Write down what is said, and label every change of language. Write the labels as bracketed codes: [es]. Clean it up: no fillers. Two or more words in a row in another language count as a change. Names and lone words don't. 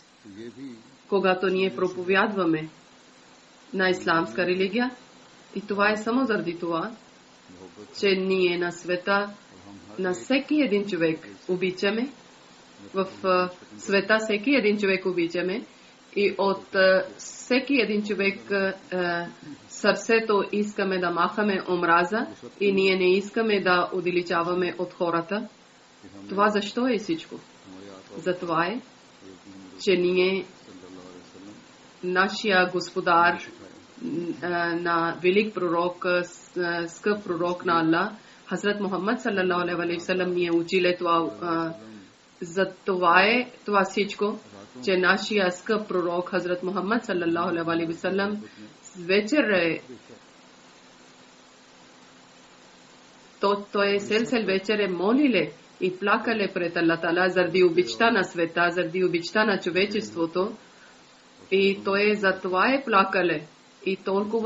[bg] когато ние проповядваме на исламска религия, и това е само заради това, че ние на света, на всеки един човек обичаме, в света всеки един човек обичаме, и от всеки един човек сърцето искаме да махаме омраза и ние не искаме да отдалечаваме от хората. Това защо е всичко? Затова е, че ние, нашия господар, на велик пророк, скъп пророк на Аллах, Хазрат Мухаммад [ar] صلى الله عليه وسلم, [bg] ни е учил това. За това е това всичко, че нашия скъп пророк Хазрат Мухаммад [ar] صلى الله عليه وسلم [bg] вечер той цел вечер е молиле и плакале пред Аллах Таала заради обичта на света, заради обичта на човечеството, и той за това е плакале.